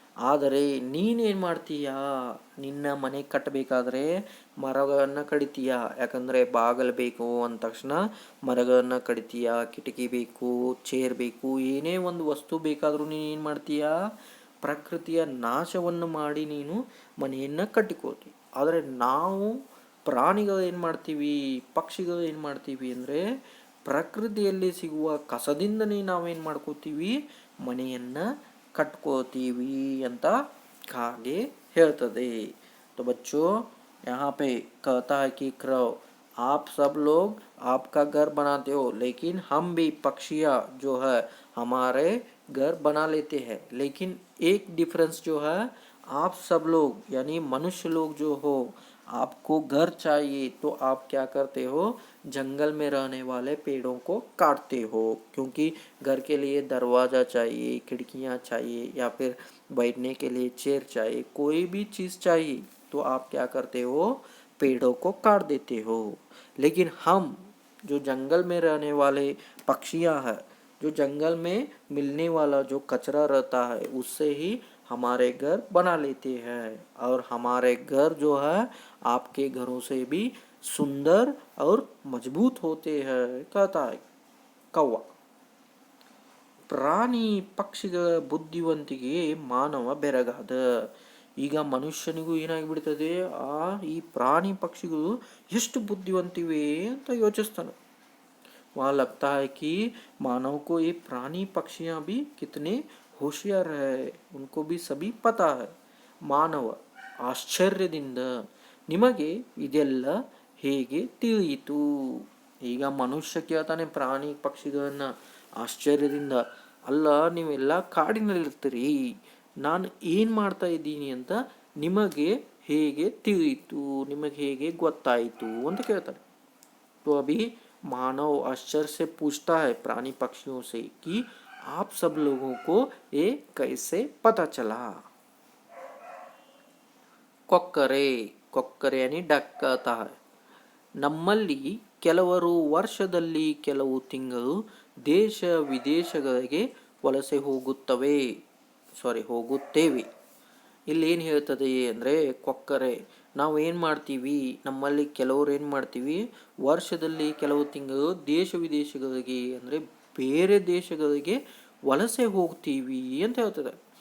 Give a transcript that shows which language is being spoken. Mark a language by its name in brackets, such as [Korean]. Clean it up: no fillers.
[Kannada] ಆದರೆ ನೀನೇನು ಮಾಡ್ತೀಯಾ, ನಿನ್ನ ಮನೆ ಕಟ್ಟಬೇಕಾದ್ರೆ ಮರಗಳನ್ನು ಕಡಿತೀಯ, ಯಾಕಂದರೆ ಬಾಗಿಲು ಬೇಕು ಅಂದ ತಕ್ಷಣ ಮರಗಳನ್ನು ಕಡಿತೀಯ, ಕಿಟಕಿ ಬೇಕು, ಚೇರ್ ಬೇಕು, ಏನೇ ಒಂದು ವಸ್ತು ಬೇಕಾದರೂ ನೀನು ಏನು ಮಾಡ್ತೀಯಾ, ಪ್ರಕೃತಿಯ ನಾಶವನ್ನು ಮಾಡಿ ನೀನು ಮನೆಯನ್ನು ಕಟ್ಟಿಕೋತೀವಿ. ಆದರೆ ನಾವು ಪ್ರಾಣಿಗಳು ಏನು ಮಾಡ್ತೀವಿ, ಪಕ್ಷಿಗಳು ಏನು ಮಾಡ್ತೀವಿ ಅಂದರೆ ಪ್ರಕೃತಿಯಲ್ಲಿ ಸಿಗುವ ಕಸದಿಂದನೇ ನಾವೇನು ಮಾಡ್ಕೋತೀವಿ, ಮನೆಯನ್ನು ಕಟ್ಕೋತೀವಿ ಅಂತ ಕಾಗೆ ಹೇಳ್ತದೆ. [Hindi] तो बच्चों यहाँ पे कहता है कि क्रव, आप सब लोग आपका घर बनाते हो, लेकिन हम भी पक्षियाँ जो है हमारे घर बना लेते हैं, लेकिन एक डिफरेंस जो है, आप सब लोग यानी मनुष्य लोग जो हो, आपको घर चाहिए तो आप क्या करते हो, जंगल में रहने वाले पेड़ों को काटते हो, क्योंकि घर के लिए दरवाज़ा चाहिए, खिड़कियाँ चाहिए, या फिर बैठने के लिए चेयर चाहिए, कोई भी चीज़ चाहिए तो आप क्या करते हो, पेड़ों को काट देते हो। लेकिन हम जो जंगल में रहने वाले पक्षियाँ हैं, जो जंगल में मिलने वाला जो कचरा रहता है उससे ही हमारे घर बना लेते हैं, और हमारे घर जो है आपके घरों से भी सुंदर और मजबूत होते हैं, कहता है कौवा. [Kannada] ಪ್ರಾಣಿ ಪಕ್ಷಿಗಳ ಬುದ್ಧಿವಂತಿಕೆ ಮಾನವ ಬೆರಗಾದ. ಈಗ ಮನುಷ್ಯನಿಗೂ ಏನಾಗಿಬಿಡ್ತದೆ, ಈ ಪ್ರಾಣಿ ಪಕ್ಷಿಗಳು ಎಷ್ಟು ಬುದ್ಧಿವಂತಿವೆ ಅಂತ ಯೋಚಿಸ್ತಾನೆ. [Hindi] वहाँ लगता है कि मानव को ये प्राणी पक्षियाँ भी कितने होशियार है, उनको भी सभी पता है. मानव [Kannada] ಆಶ್ಚರ್ಯದಿಂದ ನಿಮಗೆ ಇದೆಲ್ಲ ಹೇಗೆ ತಿಳಿಯಿತು. ಈಗ ಮನುಷ್ಯ ಕೇಳ್ತಾನೆ ಪ್ರಾಣಿ ಪಕ್ಷಿಗಳನ್ನ ಆಶ್ಚರ್ಯದಿಂದ, ಅಲ್ಲ ನೀವೆಲ್ಲ ಕಾಡಿನಲ್ಲಿರ್ತೀರಿ, ನಾನು ಏನು ಮಾಡ್ತಾ ಇದ್ದೀನಿ ಅಂತ ನಿಮಗೆ ಹೇಗೆ ತಿಳಿಯಿತು, ನಿಮಗೆ ಹೇಗೆ ಗೊತ್ತಾಯಿತು ಅಂತ ಕೇಳ್ತಾರೆ. [Hindi] तो अभी मानव आश्चर्य से पूछता है प्राणी पक्षियों से कि आप सब लोगों को ये कैसे पता चला. ಕೊಕ್ಕರೆ ಕೊಕ್ಕರೆ यानी डक कहता है. [Kannada] ನಮ್ಮಲ್ಲಿ ಕೆಲವರು ವರ್ಷದಲ್ಲಿ ಕೆಲವು ತಿಂಗಳು ದೇಶ ವಿದೇಶಗಳಿಗೆ ವಲಸೆ ಹೋಗುತ್ತೇವೆ. ಇಲ್ಲಿ ಏನು ಹೇಳ್ತದೆ ಅಂದರೆ, ಕೊಕ್ಕರೆ ನಾವು ಏನು ಮಾಡ್ತೀವಿ, ನಮ್ಮಲ್ಲಿ ಕೆಲವರು ಏನು ಮಾಡ್ತೀವಿ, ವರ್ಷದಲ್ಲಿ ಕೆಲವು ತಿಂಗಳು ದೇಶ ವಿದೇಶಗಳಿಗೆ ಅಂದರೆ ಬೇರೆ ದೇಶಗಳಿಗೆ ವಲಸೆ ಹೋಗ್ತೀವಿ ಅಂತ ಹೇಳ್ತದೆ.